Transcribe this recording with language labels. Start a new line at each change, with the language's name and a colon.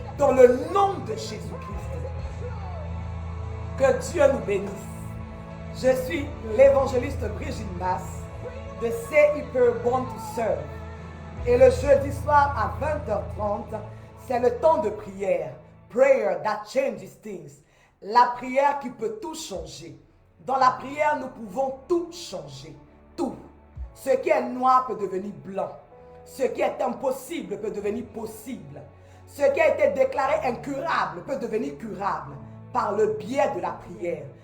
French: Dans le nom de Jésus-Christ. Que Dieu nous bénisse. Je suis l'évangéliste Brigitte Mass de Say Hyper Born to Serve. Et le jeudi soir à 20h30, c'est le temps de prière.
English: Prayer that changes things.
French: La prière qui peut tout changer. Dans la prière, nous pouvons tout changer. Tout. Ce qui est noir peut devenir blanc. Ce qui est impossible peut devenir possible. Ce qui a été déclaré incurable peut devenir curable par le biais de la prière.